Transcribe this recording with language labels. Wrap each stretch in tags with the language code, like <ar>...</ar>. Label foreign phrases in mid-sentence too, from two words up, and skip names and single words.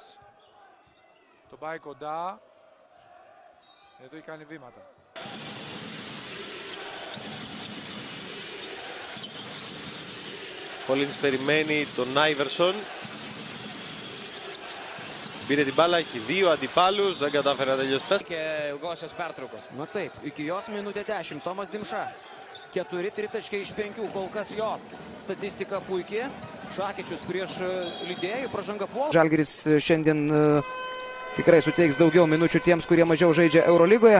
<el>Τον πάει κοντά. Εδώ έχει κάνει βήματα. Collins περιμένει τον Άιβερσον. Πήρε την μπάλα, έχει 2 αντιπάλους, δεν κατάφερε να τελειώσει.</el> <lt>Και ilgosios pertraukos. Na taip, iki jos minutė 10. Tomas Dimša. 4 tritaškiai iš 5, kol kas jo statistika puikiai. Šakečius prieš Lidėjų, pražanga puolą. Žalgiris šiandien tikrai suteiks daugiau minučių tiems, kurie mažiau žaidžia Eurolygoje.</lt>